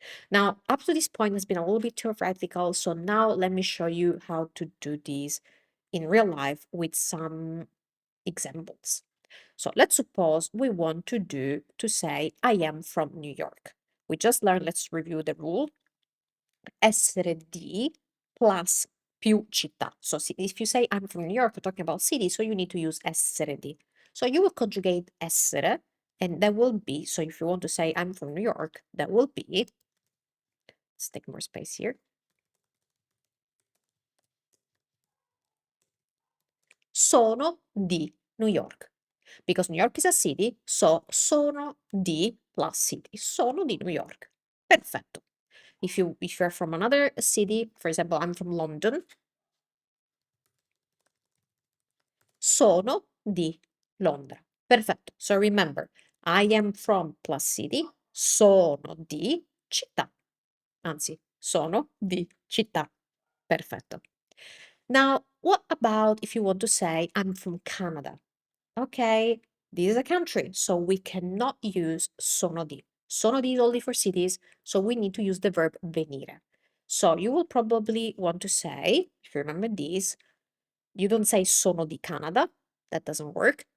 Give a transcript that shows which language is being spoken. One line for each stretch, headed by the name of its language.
English: Now, up to this point, it's been a little bit theoretical, so now let me show you how to do this in real life with some examples. So let's suppose we want to say, I am from New York. We just learned, let's review the rule.
Italian: Essere di plus più città.
English: So if you say I'm from New York, we're talking about city, so you need to use essere di. So you will conjugate essere, and that will be, so if you want to say I'm from New York, that will be, let's take more space here.
Italian: Sono di New York.
English: Because New York is a city, so sono di plus city.
Italian: Sono di New York. Perfetto.
English: If you're from another city, for example, I'm from London.
Italian: sono di Londra. Perfetto.
English: So remember, I am from plus city,
Italian: sono di città. Anzi, sono di città. Perfetto.
English: Now, what about if you want to say, I'm from Canada? Okay, this is a country, so we cannot use sono di. Sono di is only for cities, so we need to use the verb venire. So you will probably want to say, if you remember this, you don't say sono di Canada, that doesn't work.